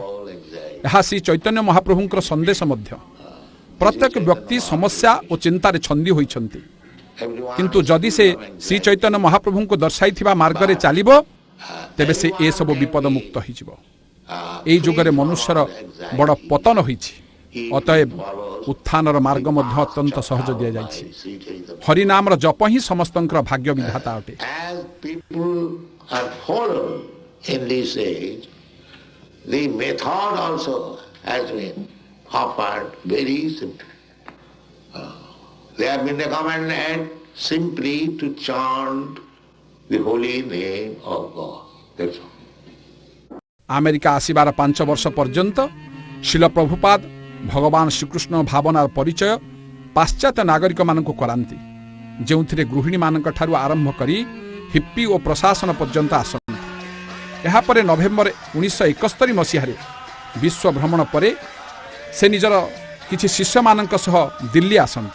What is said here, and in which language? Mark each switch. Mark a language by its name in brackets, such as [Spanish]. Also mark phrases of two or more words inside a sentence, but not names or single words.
[Odia] ଏହା ଶ୍ରୀ ଚୈତନ୍ୟ ମହାପ୍ରଭୁଙ୍କର ସନ୍ଦେଶ ମଧ୍ୟ। ପ୍ରତ୍ୟେକ ବ୍ୟକ୍ତି ସମସ୍ୟା ଓ ଚିନ୍ତାରେ ଛନ୍ଦି ହୋଇଛନ୍ତି, କିନ୍ତୁ ଯଦି ସେ ଶ୍ରୀ ଚୈତନ୍ୟ ମହାପ୍ରଭୁଙ୍କୁ ଦର୍ଶାଇଥିବା ମାର୍ଗରେ ଚାଲିବ, ତେବେ ସେ ଏସବୁ ବିପଦ ମୁକ୍ତ ହୋଇଯିବ। ଏହି ଯୁଗରେ ମନୁଷ୍ୟର ବଡ଼ ପତନ ହୋଇଛି, ଅତଏବ ଉତ୍ଥାନର ମାର୍ଗ ମଧ୍ୟ ଅତ୍ୟନ୍ତ ସହଜ ଦିଆଯାଇଛି। ହରିନାମର ଜପ ହିଁ ସମସ୍ତଙ୍କର ଭାଗ୍ୟ ବିଧାତା ଅଟେ। [English] As people are followed in this age, the method also has been offered very simply. They have been recommended simply to chant the holy name of God. That's all. [Odia] ଆମେରିକା ଆସିବାର 5 ବର୍ଷ ପର୍ଯ୍ୟନ୍ତ ଶିଲ ପ୍ରଭୁପାଦ ଭଗବାନ ଶ୍ରୀକୃଷ୍ଣ ଭାବନାର ପରିଚୟ ପାଶ୍ଚାତ୍ୟ ନାଗରିକମାନଙ୍କୁ କରାନ୍ତି, ଯେଉଁଥିରେ ଗୃହିଣୀମାନଙ୍କଠାରୁ ଆରମ୍ଭ କରି ହିପ୍ପି ଓ ପ୍ରଶାସନ ପର୍ଯ୍ୟନ୍ତ ଆସନ୍ତି। ଏହାପରେ ନଭେମ୍ବର 1971 ମସିହାରେ ବିଶ୍ୱ ଭ୍ରମଣ ପରେ ସେ ନିଜର କିଛି ଶିଷ୍ୟମାନଙ୍କ ସହ ଦିଲ୍ଲୀ ଆସନ୍ତି।